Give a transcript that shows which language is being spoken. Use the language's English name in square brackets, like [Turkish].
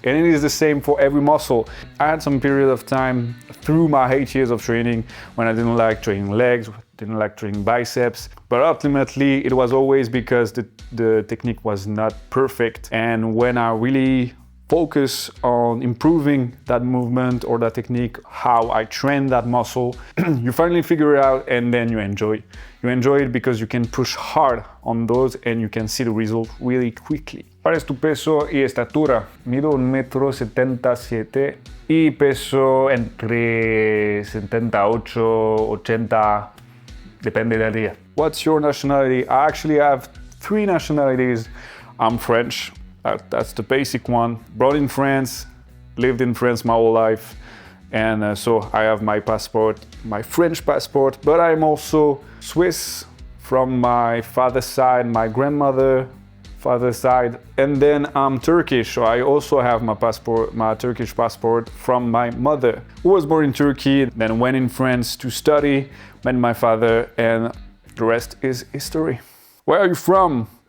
[English] And it is the same for every muscle. I had some period of time through my 8 years of training when I didn't like training legs, didn't like training biceps, but ultimately it was always because the technique was not perfect. And when I really focus on improving that movement or that technique, how I train that muscle, you finally figure it out and then you enjoy it. You enjoy it because you can push hard on those and you can see the result really quickly. [Spanish] ¿Cuál es tu peso y estatura? Mido 1,77 m y peso entre 78, 80, depende del día. [English] What's your nationality? I actually have 3 nationalities. I'm French. That's the basic one. Born in France, lived in France my whole life, and so I have my passport, my French passport, but I'm also Swiss from my father's side, my grandmother's father's side, and then I'm Turkish, so I also have my passport, my Turkish passport from my mother, who was born in Turkey, then went in France to study, met my father, and the rest is history. Where are you from?